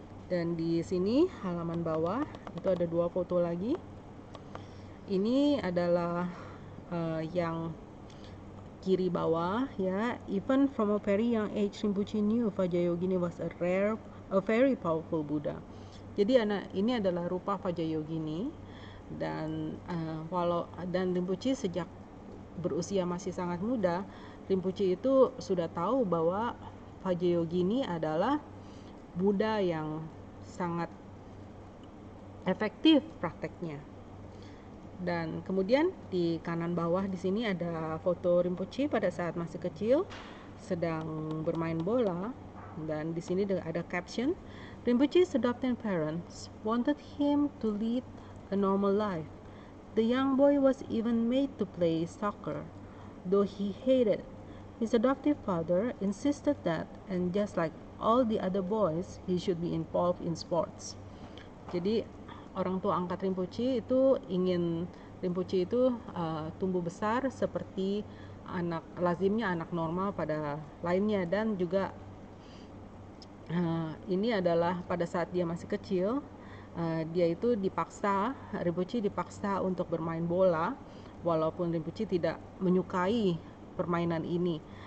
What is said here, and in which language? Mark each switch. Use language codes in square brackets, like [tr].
[id] Dan di sini halaman bawah itu ada 2 foto lagi. Ini adalah yang kiri bawah ya. [en] Even from a very young age, Rinpoche knew Vajrayogini was a very powerful Buddha. [id] Jadi ini adalah rupa Vajrayogini, dan Rinpoche sejak berusia masih sangat muda, Rinpoche itu sudah tahu bahwa Vajrayogini adalah Buddha yang sangat efektif prakteknya. Dan kemudian di kanan bawah di sini ada foto Rinpoche pada saat masih kecil sedang bermain bola, dan di sini ada caption, [en] Rinpoche's adopted parents wanted him to lead a normal life. The young boy was even made to play soccer, though he hated. His adoptive father insisted that, and just like all the other boys, he should be involved in sports. [id] Jadi orang tua angkat Rinpoche itu ingin Rinpoche itu tumbuh besar seperti lazimnya anak normal pada lainnya, dan juga ini adalah pada saat dia masih kecil, dia itu Rinpoche dipaksa untuk bermain bola, walaupun Rinpoche tidak menyukai permainan ini.